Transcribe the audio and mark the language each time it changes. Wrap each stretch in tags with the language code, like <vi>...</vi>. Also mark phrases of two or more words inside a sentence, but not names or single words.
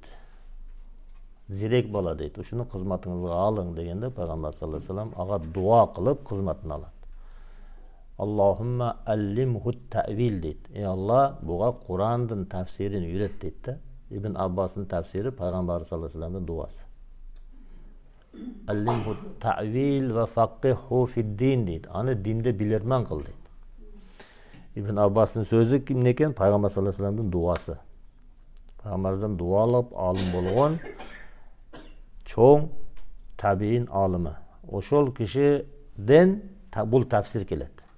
<ky>Зирек бала дейт. Ушуну кызматыңызга алың дегенде пайгамбар</ky> <ar>صلى الله عليه وسلم</ar> <ky>ага дуа кылып кызматын алат.</ky> <ar>اللهم علمه التأويل дейт.</ar> <ky>Алла буга Курандын тафсирин үйрөт дейт да. Ибн Аббастын тафсири пайгамбар</ky> <ar>صلى الله عليه وسلم</ar> <ky>дуасы.</ky> <ar>علمه التأويل وفقهه في الدين дейт.</ar> <ky>Аны динде билерман кыл дейт. Ибн Аббастын сөзү кимден экен? Пайгамбар</ky> <ar>صلى الله عليه وسلم</ar> <ky>дуасы. Пайгамбардан дуа алып алым болгон чоң табиин алымы. Ошол кишиден бул тафсир келет.</ky>